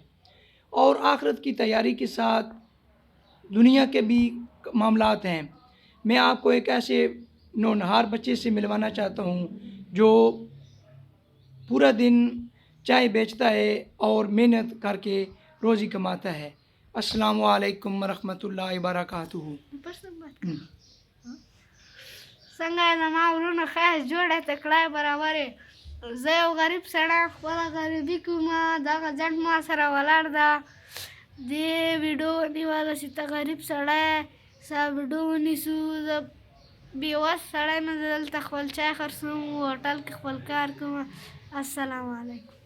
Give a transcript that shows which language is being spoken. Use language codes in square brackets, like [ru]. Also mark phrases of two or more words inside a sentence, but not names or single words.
[ur] اور آخرت کی تیاری کے ساتھ دنیا کے بھی معاملات ہیں۔ میں آپ کو ایک ایسے نونہار بچے سے ملوانا چاہتا ہوں جو پورا دن چائے بیچتا ہے اور محنت کر کے روزی کماتا ہے۔ [ar] السلام علیکم ورحمۃ اللہ وبرکاتہ۔ [ps] څنګه یې زما ورونه ښایست جوړه تکړه برابرې زه یو غریب سړی خپله غریبي کومه دغه ځنډ ما سره ولاړ ده دې ویډیو ونیوله چې ته غریب سړی ستا ویډیو ونیسو زه بېوس سړی یم، زه دلته خپل چای خرڅوم، هوټل کې خپل کار کوم.